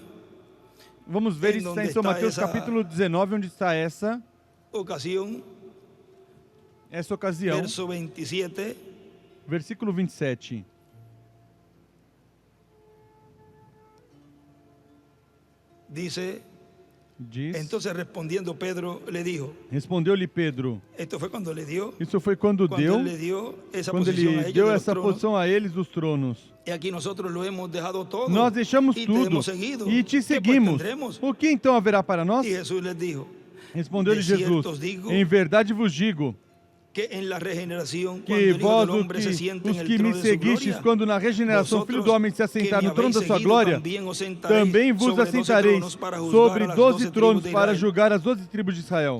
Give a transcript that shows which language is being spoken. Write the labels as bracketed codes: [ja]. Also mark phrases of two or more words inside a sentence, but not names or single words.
[pt] Vamos ver isso está em São Mateus capítulo 19, onde está essa ocasião. Verso 27. Versículo 27. Diz, [es] entonces respondiendo Pedro le dijo. [pt] Respondeu-lhe Pedro. [es] Esto fue cuando le dio. [pt] Isso foi quando ele deu essa posição a eles dos tronos. E aqui nós deixado todo. Nós deixamos tudo e te seguimos. O que então haverá para nós? Respondeu-lhe Jesus. Em verdade vos digo que vós, os que me seguistes, quando na regeneração o Filho do Homem se assentar no trono da sua glória, também vos assentareis sobre 12 tronos para julgar as 12 tribos de Israel.